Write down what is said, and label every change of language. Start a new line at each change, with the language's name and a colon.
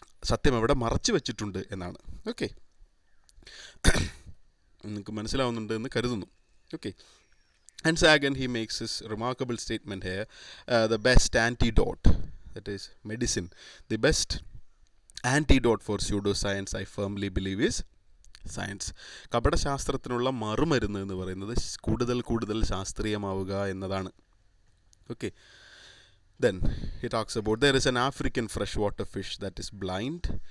Malayalam: സത്യം എവിടെ മറച്ചു വച്ചിട്ടുണ്ട് എന്നാണ്. ഓക്കെ, നിങ്ങൾക്ക് മനസ്സിലാവുന്നുണ്ട് എന്ന് കരുതുന്നു.
English: Okay, and Sagan, he makes this remarkable statement here, the best antidote, that is medicine, the best antidote for pseudoscience, I firmly believe, is science.
Malayalam: കപടശാസ്ത്രത്തിനുള്ള മറുമരുന്ന് എന്ന് പറയുന്നത് കൂടുതൽ ശാസ്ത്രീയമാവുക എന്നതാണ്.
English: Okay, then he talks about there is an African freshwater fish that is blind.